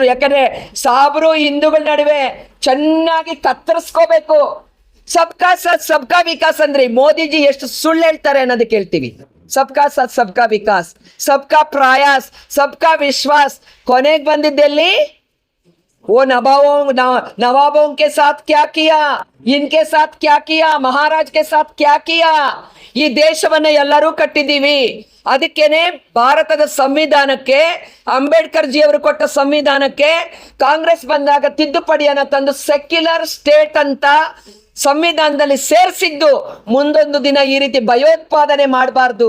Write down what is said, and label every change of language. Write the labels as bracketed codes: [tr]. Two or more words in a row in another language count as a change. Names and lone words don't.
[kn] ಯಾಕಂದ್ರೆ ಸಾಬ್ರು ಹಿಂದೂಗಳ ನಡುವೆ ಚೆನ್ನಾಗಿ ಕತ್ತರಿಸ್ಕೋಬೇಕು. [hi] सबका साथ सबका विकास [kn] ಅಂದ್ರೆ ಮೋದಿಜಿ ಎಷ್ಟು ಸುಳ್ಳು ಹೇಳ್ತಾರೆ ಅನ್ನೋದಕ್ಕೆ ಹೇಳ್ತೀವಿ. [hi] सबका साथ सबका विकास, सबका प्रयास, सबका विश्वास. [kn] ಕೊನೆಗೆ ಬಂದಿದ್ದೆಲ್ಲಿ? [hi] वो नवाबों के साथ क्या किया, इनके साथ क्या किया, महाराज के साथ क्या किया? [kn] ಈ ದೇಶವನ್ನ ಎಲ್ಲರೂ ಕಟ್ಟಿದ್ದೀವಿ. ಅದಕ್ಕೇನೆ ಭಾರತದ ಸಂವಿಧಾನಕ್ಕೆ, ಅಂಬೇಡ್ಕರ್ ಜಿ ಅವರು ಕೊಟ್ಟ ಸಂವಿಧಾನಕ್ಕೆ ಕಾಂಗ್ರೆಸ್ ಬಂದಾಗ ತಿದ್ದುಪಡಿಯನ್ನ ತಂದು [en] secular state [kn] ಅಂತ ಸಂವಿಧಾನದಲ್ಲಿ ಸೇರಿಸಿದ್ದು. ಮುಂದೊಂದು ದಿನ ಈ ರೀತಿ ಭಯೋತ್ಪಾದನೆ ಮಾಡಬಾರ್ದು.